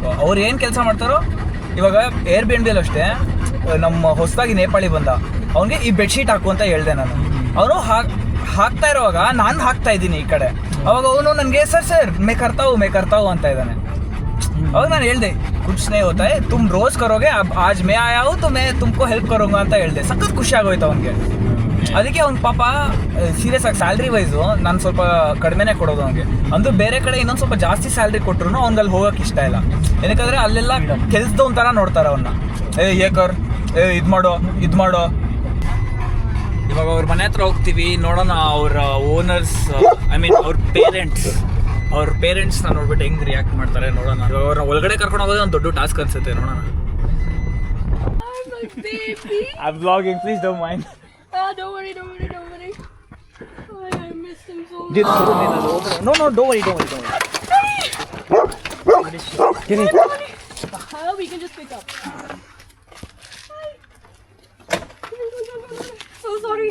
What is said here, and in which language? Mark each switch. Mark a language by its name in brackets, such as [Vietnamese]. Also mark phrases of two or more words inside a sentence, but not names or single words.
[Kannada] ಅವ್ರು ಏನು ಕೆಲಸ ಮಾಡ್ತಾರೋ, ಇವಾಗ Airbnb ಅಷ್ಟೇ, ನಮ್ಮ ಹೊಸದಾಗಿ ನೇಪಾಳಿ ಬಂದ, ಅವನಿಗೆ ಈ ಬೆಡ್ಶೀಟ್ ಹಾಕು ಅಂತ ಹೇಳಿದೆ ನಾನು. ಅವನು ಹಾಕ್ತಾ ಇರುವಾಗ ನಾನು ಹಾಕ್ತಾ ಇದ್ದೀನಿ ಈ ಕಡೆ. ಅವಾಗ ಅವನು ನನಗೆ ಸರ್ [Hindi] मैं करताऊँ [Kannada] ಅಂತ ಇದ್ದಾನೆ. ಅವಾಗ ನಾನು ಹೇಳ್ದೆ, [Hindi] ಕುछ नहीं होता है, तुम रोज करोगे, अब आज मैं आया हूँ तो मैं तुमको हेल्प करूँगा [Kannada] ಅಂತ ಹೇಳ್ದೆ. ಸಖತ್ ಖುಷಿ ಆಗೋಯ್ತು ಅವನಿಗೆ. ಅದಕ್ಕೆ ಅವ್ನ ಪಾಪ ಸೀರಿಯಸ್ ಆಗಿ ಸ್ಯಾಲ್ರಿ ವೈಸು ನಾನು ಸ್ವಲ್ಪ ಕಡಿಮೆನೇ ಕೊಡೋದು ಅವನಿಗೆ. ಅಂದು ಬೇರೆ ಕಡೆ ಇನ್ನೊಂದು ಸ್ವಲ್ಪ ಜಾಸ್ತಿ ಸ್ಯಾಲ್ರಿ ಕೊಟ್ಟರು ಅವ್ನಲ್ಲಿ ಹೋಗೋಕೆ ಇಷ್ಟ ಇಲ್ಲ. ಏನಕ್ಕಂದರೆ ಅಲ್ಲೆಲ್ಲ ಕೆಲ್ಸದವನ ಥರ ನೋಡ್ತಾರೆ ಅವನ್ನ. ಏಕರ್ ಇದು ಮಾಡೋ. ಇವಾಗ ಅವ್ರ ಮನೆ ಹತ್ರ ಹೋಗ್ತೀವಿ, ನೋಡೋಣ ಅವ್ರ ಓನರ್ಸ್, [English] I mean [Kannada] ಅವ್ರ ಪೇರೆಂಟ್ಸ್ನ ನೋಡ್ಬಿಟ್ಟು ಹೆಂಗೆ ರಿಯಾಕ್ಟ್ ಮಾಡ್ತಾರೆ ನೋಡೋಣ. ಅವ್ರನ್ನ ಒಳಗಡೆ ಕರ್ಕೊಂಡು ಹೋಗೋದು ಒಂದು ದೊಡ್ಡ ಟಾಸ್ಕ್ ಅನ್ಸುತ್ತೆ. ನೋಡೋಣ. [English] I'm vlogging, please don't mind. Don't worry. Oh, I miss him so much. No, don't worry. Get it. We can just pick up. So sorry.